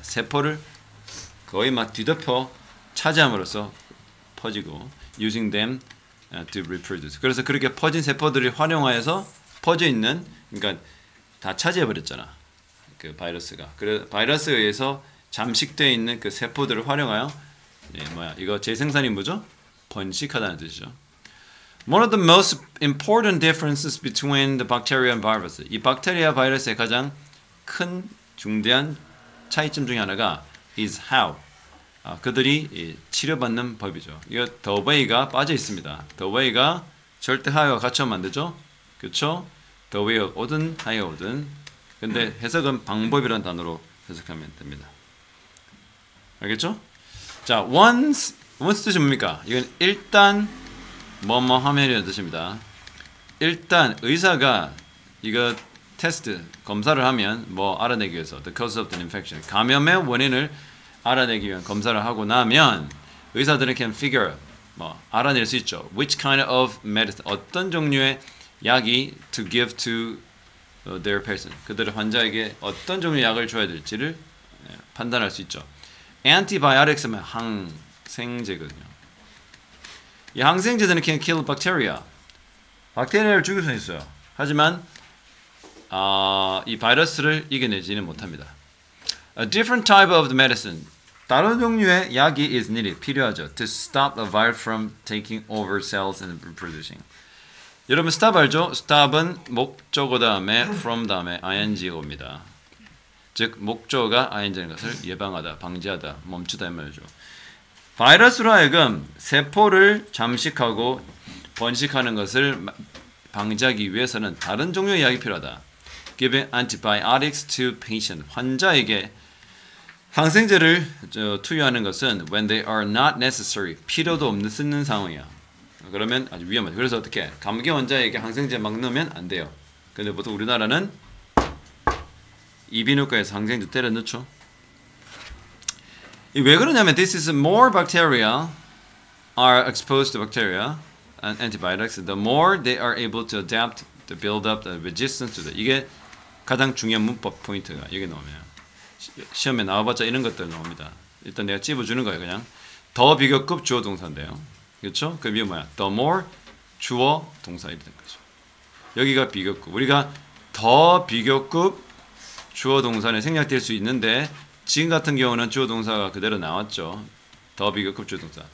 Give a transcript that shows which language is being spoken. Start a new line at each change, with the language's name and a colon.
Korean: 세포를 거의 막 뒤덮여 차지함으로써 퍼지고
English: using them to reproduce.
Korean: 그래서 그렇게 퍼진 세포들을 활용하여서 퍼져 있는, 그러니까 다 차지해 버렸잖아. 그 바이러스가. 그래 바이러스에 의해서 잠식되어 있는 그 세포들을 활용하여 이거 재생산이 뭐죠? 번식하다는 뜻이죠.
English: One of the most important differences between the bacteria and virus.
Korean: 이 박테리아 바이러스의 가장 큰 중대한 차이점 중에 하나가
English: is how.
Korean: 그들이 치료받는 법이죠. 이거 the way가 빠져 있습니다. the way가 절대 하여가 같이하면 안 되죠. 그렇죠? the way가 오든 하여가 오든. 근데 해석은 방법이라는 단어로 해석하면 됩니다. 알겠죠? 자, once 뜻이 뭡니까? 이건 일단 뭐뭐 하면이라는 뜻입니다. 일단 의사가 이거 테스트 검사를 하면 뭐 알아내기 위해서
English: the cause of the infection
Korean: 감염의 원인을 알아내기 위한 검사를 하고 나면 의사들은
English: can figure
Korean: 알아낼 수 있죠.
English: which kind of medicine
Korean: 어떤 종류의 약이
English: to give to their patient
Korean: 그들의 환자에게 어떤 종류의 약을 줘야 될지를 판단할 수 있죠. antibiotics는 항생제거든요. 이 항생제들은
English: can kill bacteria.
Korean: 박테리아를 죽일 수 있어요. 하지만 이 바이러스를 이겨내지는 못합니다.
English: A different type of medicine.
Korean: 다른 종류의 약이
English: is needed.
Korean: 필요하죠.
English: To stop the virus from taking over cells and reproducing.
Korean: 여러분 stop 알죠? stop은 목적어 다음에 from 다음에 ing가 옵니다. 즉 목적어가 ing인 것을 예방하다, 방지하다, 멈추다 이 말이죠. 바이러스로 하여금 세포를 잠식하고 번식하는 것을 방지하기 위해서는 다른 종류의 약이 필요하다.
English: Giving antibiotics to patient.
Korean: 환자에게 항생제를 투여하는 것은
English: when they are not necessary.
Korean: 필요도 없는 상황이야. 그러면 아주 위험하죠. 그래서 어떻게? 감기 환자에게 항생제 막 넣으면 안 돼요. 근데 보통 우리나라는 이비인후과에서 항생제 때려 넣죠. 왜 그러냐면
English: this is more bacteria are exposed to bacteria and antibiotics. The more they are able to adapt, to build up the resistance to that.
Korean: 이게 가장 중요한 문법 포인트가 여기 나오면 시험에 나와봤자 이런 것들 나옵니다. 일단 내가 찝어주는 거예요. 그냥 더 비교급 주어 동사인데요. 그렇죠? 그 이게 뭐야? The more 주어 동사 이렇게 된 거죠. 여기가 비교급. 우리가 더 비교급 주어 동사는 생략될 수 있는데 지금 같은 경우는 주어 동사가 그대로 나왔죠. 더 비교급 주어 동사.